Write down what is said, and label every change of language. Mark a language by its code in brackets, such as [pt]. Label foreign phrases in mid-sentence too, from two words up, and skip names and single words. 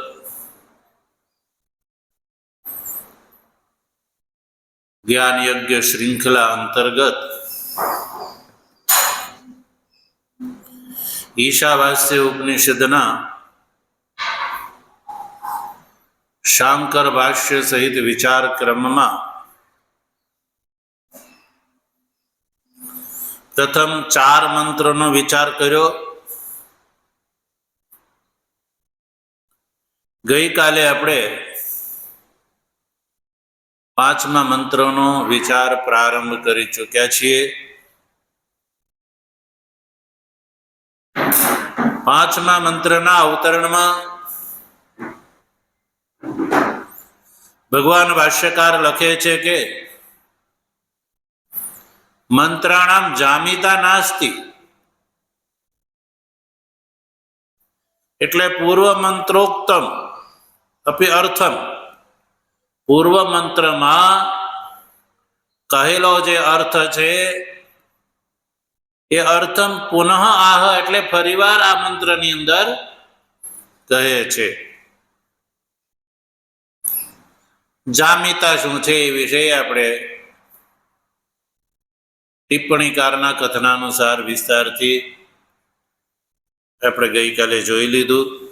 [gu] જ્ઞાન યજ્ઞ શ્રૃંખલા અંતર્ગત ઈશાવાસ્ય ઉપનિષદના શાંકર ભાષ્ય સહિત વિચાર ક્રમમાં પ્રથમ 4 મંત્રોનો વિચાર કર્યો। ગઈ કાલે આપણે 5મા મંત્રનો વિચાર પ્રારંભ કરી ચૂક્યા છીએ। 5મા મંત્રના અવતરણમાં ભગવાન ભાષ્યકાર લખે છે કે [sa] मंत्राणाम जामिता नास्ति, [gu] એટલે [sa] पूर्व मंत्रोक्तम अपि अर्थम, [gu] પૂર્વ મંત્રમાં કહેલો જે અર્થ છે એ [sa] अर्थम पुनः आह [gu] એટલે ફરીવાર આ મંત્રની અંદર કહે છે। જામિતા શું છે એ વિષય આપણે ટિપ્પણીકારના કથનાનુસાર વિસ્તારથી આપણે ગઈકાલે જોઈ લીધું।